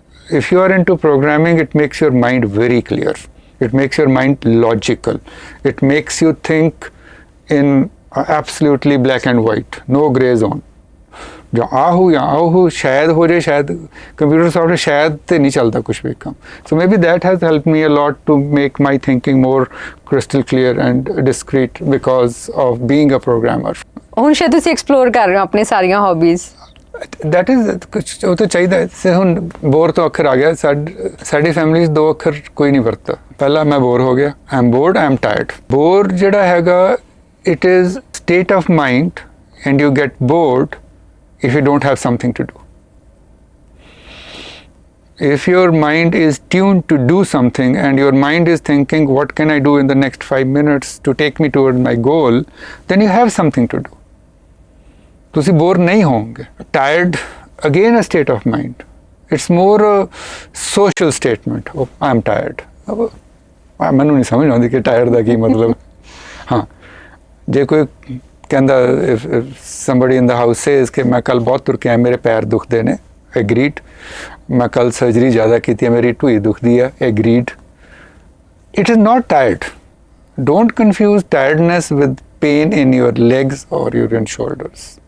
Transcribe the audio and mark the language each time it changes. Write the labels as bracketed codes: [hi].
[en] if you are into programming, it makes your mind very clear, it makes your mind logical, it makes you think in absolutely black and white, no gray zone। [pa] ਜਾਂ ਆਹੂ ਸ਼ਾਇਦ ਹੋ ਜਾਏ, ਸ਼ਾਇਦ computer software ਸ਼ਾਇਦ ਤੇ ਨਹੀਂ ਚੱਲਦਾ ਕੁਝ ਵੀ ਕੰਮ। [en] so maybe that has helped me a lot to make my thinking more crystal clear and discrete because of being a programmer। [pa] ਹੁਣ ਸ਼ਾਇਦ ਤੁਸੀਂ ਐਕਸਪਲੋਰ ਕਰ ਰਹੇ ਹੋ ਆਪਣੀ ਸਾਰੀਆਂ ਹੌਬੀਜ਼। that is ਕੁਛ ਉਹ ਤਾਂ ਚਾਹੀਦਾ ਹੈ। ਹੁਣ ਬੋਰ ਤੋਂ ਅੱਖਰ ਆ ਗਿਆ। ਸਾਡੀ ਫੈਮਿਲੀ 'ਚ 2 ਅੱਖਰ ਕੋਈ ਨਹੀਂ ਵਰਤਦਾ। ਪਹਿਲਾਂ ਮੈਂ ਬੋਰ ਹੋ ਗਿਆ, I am board, I am ਟਾਇਰਡ। Bore ਜਿਹੜਾ ਹੈਗਾ, it is state of mind and you get board [en] if you don't have something to do। if your mind is tuned to do something and your mind is thinking what can I do in the next 5 minutes to take me toward my goal, then you have something to do। [pa] ਤੁਸੀਂ bore ਨਹੀਂ ਹੋਵੋਗੇ। ਟਾਇਰਡ again a state of mind, it's more social statement, I am ਟਾਇਰਡ। ਮੈਨੂੰ ਨਹੀਂ ਸਮਝ ਆਉਂਦੀ ਕਿ ਟਾਇਰਡ ਦਾ ਕੀ ਮਤਲਬ। ਹਾਂ, ਜੇ ਕੋਈ ਕਹਿੰਦਾ, [en] somebody in the house says [pa] ਕਿ ਮੈਂ ਕੱਲ ਬਹੁਤ ਤੁਰ ਕੇ ਆਇਆ, ਮੇਰੇ ਪੈਰ ਦੁਖਦੇ ਨੇ, ਐਗਰੀਡ। ਮੈਂ ਕੱਲ ਸਰਜਰੀ ਜ਼ਿਆਦਾ ਕੀਤੀ ਹੈ, ਮੇਰੀ ਢੂਈ ਦੁਖਦੀ ਹੈ, agreed. It is not ਟਾਇਰਡ। Don't confuse tiredness with [en] pain in your legs or your shoulders।